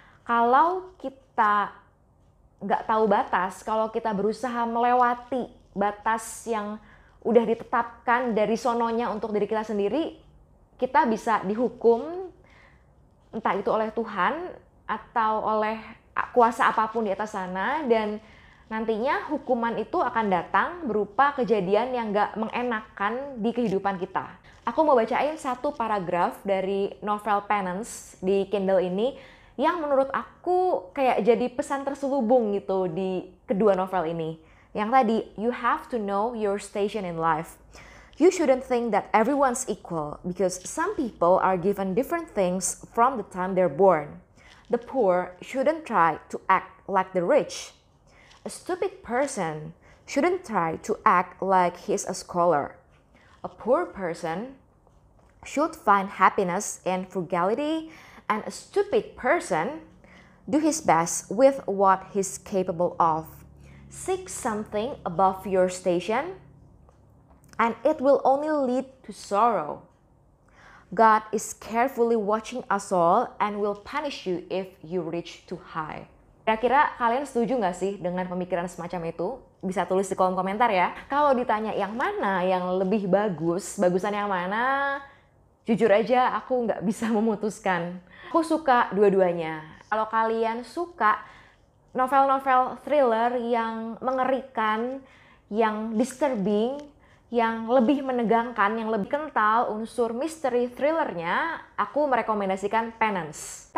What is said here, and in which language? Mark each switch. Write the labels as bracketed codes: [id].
[id] Kalau kita nggak tahu batas, kalau kita berusaha melewati batas yang udah ditetapkan dari sononya untuk diri kita sendiri, kita bisa dihukum, entah itu oleh Tuhan atau oleh kuasa apapun di atas sana, dan nantinya hukuman itu akan datang berupa kejadian yang nggak mengenakan di kehidupan kita. Aku mau bacain satu paragraf dari novel Penance di Kindle ini, yang menurut aku kayak jadi pesan terselubung gitu di kedua novel ini. Yang tadi, [en] you have to know your station in life. You shouldn't think that everyone's equal because some people are given different things from the time they're born. The poor shouldn't try to act like the rich. A stupid person shouldn't try to act like he's a scholar. A poor person should find happiness in frugality, and a stupid person do his best with what he's capable of. Seek something above your station, and it will only lead to sorrow. God is carefully watching us all and will punish you if you reach too high. [id] Kira-kira kalian setuju nggak sih dengan pemikiran semacam itu? Bisa tulis di kolom komentar ya. Kalau ditanya yang mana yang lebih bagus, bagusan yang mana? Jujur aja aku nggak bisa memutuskan. Aku suka dua-duanya. Kalau kalian suka novel-novel thriller yang mengerikan, yang disturbing, yang lebih menegangkan, yang lebih kental unsur misteri thrillernya, aku merekomendasikan Penance.